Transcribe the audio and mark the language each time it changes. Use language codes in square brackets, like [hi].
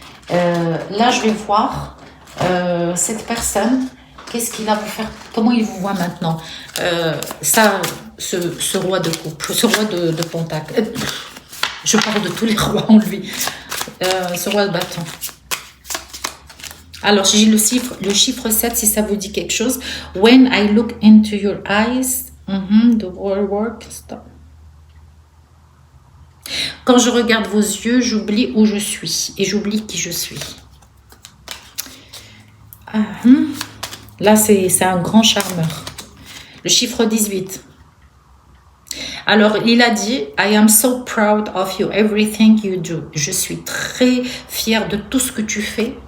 [fr] Là, je vais voir cette personne, qu'est-ce qu'il va vous faire, comment il vous voit maintenant. Ce roi de coupe, ce roi de pentacle. Je parle de tous les rois en lui. Ce roi de bâton. Alors, j'ai le chiffre 7, si ça vous dit quelque chose. [en] When I look into your eyes, the world work stop. [fr] Quand je regarde vos yeux, j'oublie où je suis et j'oublie qui je suis. Là, c'est un grand charmeur. Le chiffre 18. Alors, il a dit, [en] I am so proud of you, everything you do. [fr] Je suis très fière de tout ce que tu fais.